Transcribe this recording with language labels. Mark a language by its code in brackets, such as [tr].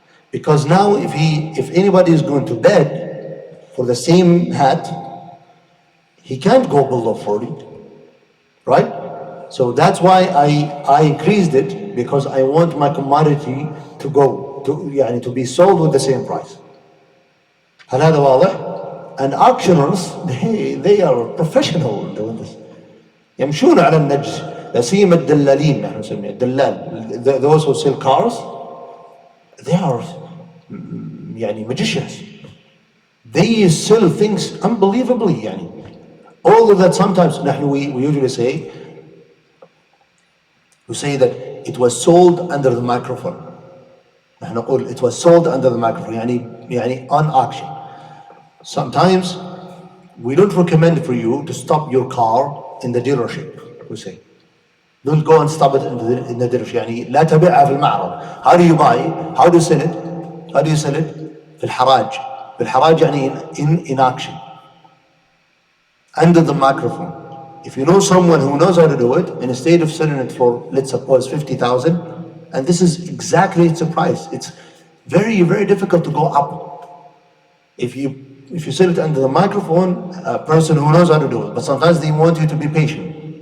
[en] Because now if anybody is going to bid for the same hat, he can't go below 40, right? So that's why I increased it because I want my commodity to be sold with the same price. [ar] هل هذا واضح؟ [en] And auctioneers, they are professional in doing this. [ar] يمشون على النجس. لا سيما الدلالين نحن نسميه الدلال. [en] Those who sell cars, they are magicians. They sell things unbelievably Although that sometimes we usually say that it was sold under the microphone. [ar] نحن نقول [en] it was sold under the microphone on auction. Sometimes we don't recommend for you to stop your car in the dealership, we say. Don't go and stop it in the درج. [ar] يعني لا تبيعها في المعرض. [en] How do you buy it? How do you sell it? How do you sell it? [ar] في الحراج. في الحراج يعني [en] in action. Under the microphone. If you know someone who knows how to do it, instead of selling it for, let's suppose, 50,000, and this is exactly its price. It's very, very difficult to go up. If you sell it under the microphone, a person who knows how to do it, but sometimes they want you to be patient.